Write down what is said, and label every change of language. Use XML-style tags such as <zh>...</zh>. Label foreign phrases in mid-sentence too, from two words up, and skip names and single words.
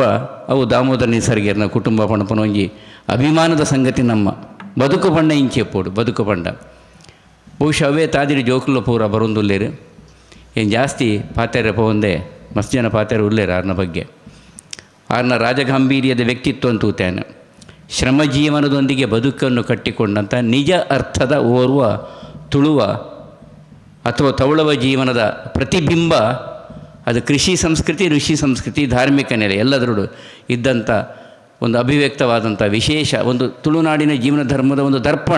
<tcy>ಅವು ದಾಮೋದರ ನಿಸರ್ಗರ್ನ ಕುಟುಂಬ ಪಣಪನ ಒಂಜಿ ಅಭಿಮಾನದ ಸಂಗತಿ. ನಮ್ಮ ಬದುಕು ಪಂಡ ಇಂಚೆಪ್ಪೋಡು ಬದುಕು ಪಂಡ. ಬಹುಶಃ ಅವೇ ತಾದಿರಿ ಜೋಕುಲ ಪೂರ ಬರೊಂದುಲ್ಲೇರು. ಏನು ಜಾಸ್ತಿ ಪಾತ್ಯಾರ ಪೋಂದೆ ಮಸ್ತ್ ಜನ ಪಾತ್ಯಾರ ಉಳ್ಳೇರು ಆರ್ನ ಬಗ್ಗೆ. ಆರ್ನ ರಾಜಗಾಂಭೀರ್ಯದ ವ್ಯಕ್ತಿತ್ವ ಅಂತ ತೂತೇನೆ.</tcy> <kn>ಶ್ರಮಜೀವನದೊಂದಿಗೆ ಬದುಕನ್ನು ಕಟ್ಟಿಕೊಂಡಂಥ ನಿಜ ಅರ್ಥದ ಓರ್ವ ತುಳುವ ಅಥವಾ ತೌಳವ ಜೀವನದ ಪ್ರತಿಬಿಂಬ. ಅದು ಕೃಷಿ ಸಂಸ್ಕೃತಿ, ಋಷಿ ಸಂಸ್ಕೃತಿ, ಧಾರ್ಮಿಕ ನೆಲೆ ಎಲ್ಲದರಲ್ಲೂ ಇದ್ದಂಥ ಒಂದು ಅಭಿವ್ಯಕ್ತವಾದಂಥ ವಿಶೇಷ ಒಂದು ತುಳುನಾಡಿನ ಜೀವನ ಧರ್ಮದ ಒಂದು ದರ್ಪಣ.</kn>